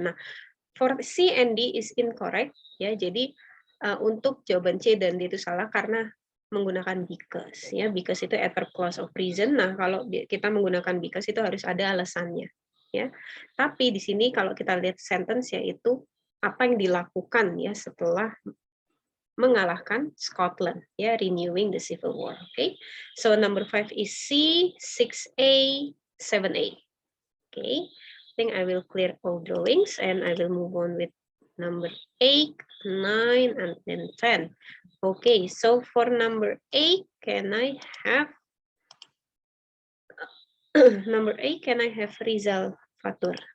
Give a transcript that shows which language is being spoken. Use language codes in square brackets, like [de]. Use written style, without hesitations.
[en] Nah, for C and D is incorrect, ya. [id] Jadi untuk jawaban C dan D itu salah karena menggunakan because, ya. Because itu adverb clause of reason. Nah, kalau kita menggunakan because itu harus ada alasannya, ya. Tapi di sini kalau kita lihat sentence yaitu apa yang dilakukan ya setelah mengalahkan Scotland, ya, [en] renewing the Civil War. Okay, so number 5 is C, 6A, 7A. Okay, I think I will clear all drawings and I will move on with number 8, 9, and then 10. Okay, so for number 8, can I have number 8? Can I have Rizal Fatur?